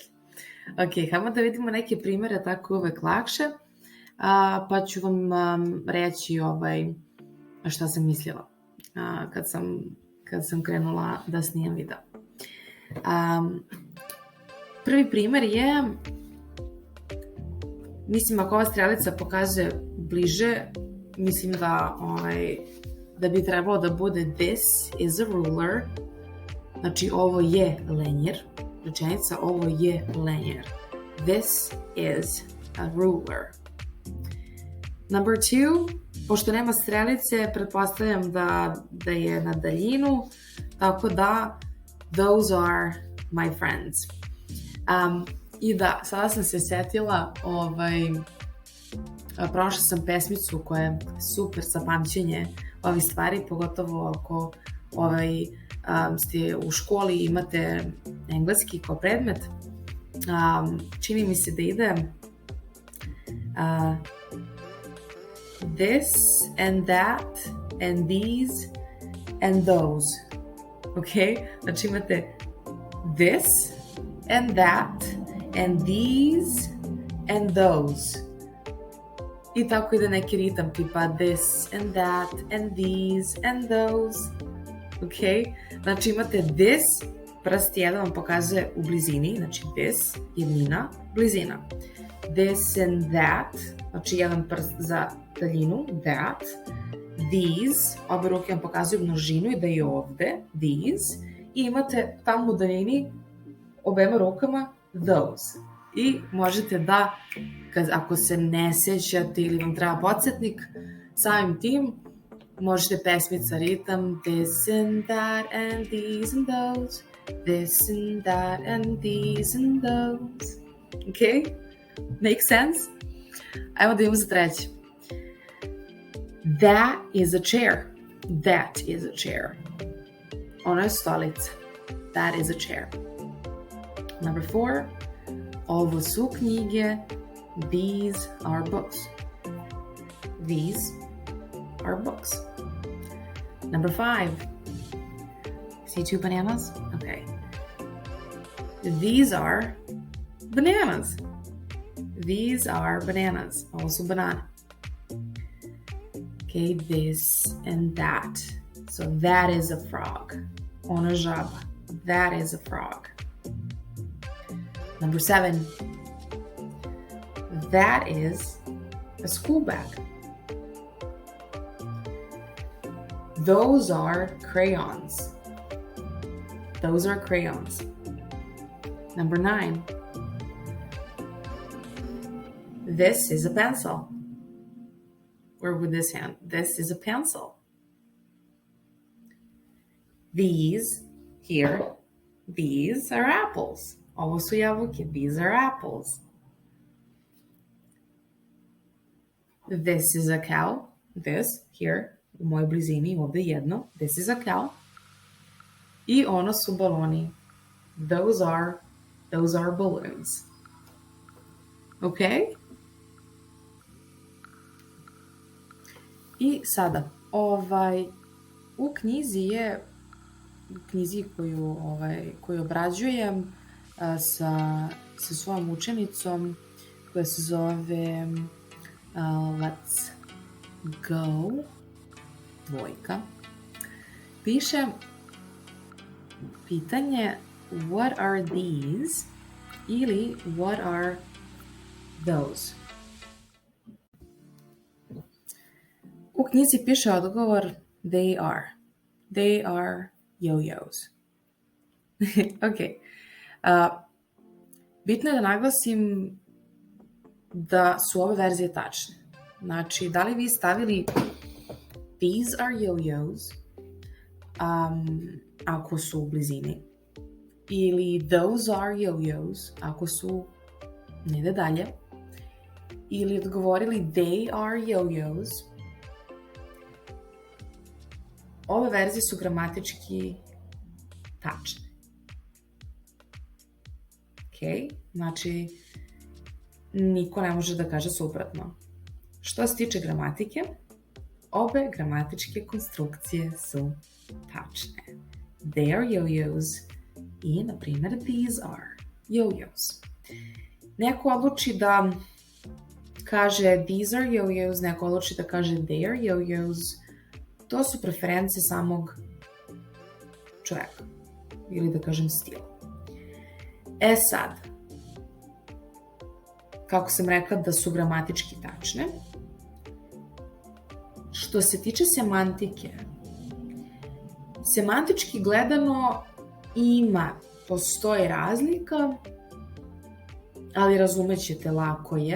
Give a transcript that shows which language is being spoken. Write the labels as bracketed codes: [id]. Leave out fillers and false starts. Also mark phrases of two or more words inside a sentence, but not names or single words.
[sr] Ok, hajmo da vidimo neke primere, tako je uvek lakše, pa ću vam reći šta sam mislila kad sam krenula da snimam video. Prvi primer je, mislim, ako ova strelica pokazuje bliže, mislim da bi trebalo da bude [en] this is a ruler, [sr] znači ovo je lenjer, rečenica, ovo je lenjer. [en] This is a ruler. Number 2, [sr] pošto nema strelice, pretpostavljam da je na daljinu, tako da [en] those are my friends. [sr] I da, sada sam se setila, prošla sam pesmicu koja je super za pamćenje ovih stvari, pogotovo ako ste u školi i imate engleski kao predmet. Čini mi se da ide [en] this and that and these and those. Ok? [sr] Znači imate [en] this and that and these and those. [sr] I tako ide neki ritam tipa [en] this and that and these and those. Ok? [sr] Znači imate this, prst jedan vam pokazuje u blizini, znači this, jednina, blizina. [en] This and that, [sr] znači jedan prst za daljinu, that. these, obe ruke vam pokazuju množinu i da je ovde, these, i imate tamo u daljini obema rukama those. I možete da, ako se ne sećate ili vam treba podsjetnik, samim tim možete pesmica ritam [en] this and that and these and those, this and that and these and those. Okay? Make sense? [sr] Ajmo da imamo za treći. [en] That is a chair. That is a chair. [sr] Ono je stolica. [en] That is a chair. Number 4. [sr] Ovo su knjige. [en] These are books. These are books. Number 5. See 2 bananas? Okay. These are bananas. These are bananas. [sr] Ovo su banane. [en] Okay, this and that. So that is a frog. [sr] Ono je žaba. [en] That is a frog. Number 7. That is a school bag. Those are crayons. Those are crayons. Number 9. This is a pencil. Or with this hand, this is a pencil. These here, these are apples. [sr] Ovo su jabuke, [en] these are apples. This is a cow. This here, [sr] u mojoj blizini, ovde jedno. [en] This is a cow. [sr] I ono su baloni. [en] Those are balloons. [sr] Okay? I sada, u knjizi koju obrađujem sa svojom učenicom koja se zove Let's Go, dvojka, piše [en] pitanje what are these ili what are those. [sr] U knjizi piše odgovor [en] they are yo-yos. [sr] Ok. Bitno je da naglasim da su ove verzije tačne. Znači, da li vi stavili [en] these are yo-yos [sr] ako su u blizini ili [en] those are yo-yos [sr] ako su negde dalje ili odgovorili [en] they are yo-yos, [sr] ove verzije su gramatički tačne. Ok? Znači, niko ne može da kaže suprotno. Što se tiče gramatike, obe gramatičke konstrukcije su tačne. [en] They are yo-yos [sr] i, na primjer, [en] these are yo-yos. [sr] Neko odluči da kaže [en] these are yo-yos, [sr] neko odluči da kaže [en] they are yo-yos. [sr] To su preference samog čovjeka, ili da kažem stil. E sad, kako sam rekla da su gramatički tačne, što se tiče semantike, semantički gledano postoji razlika, ali razumećete, lako je.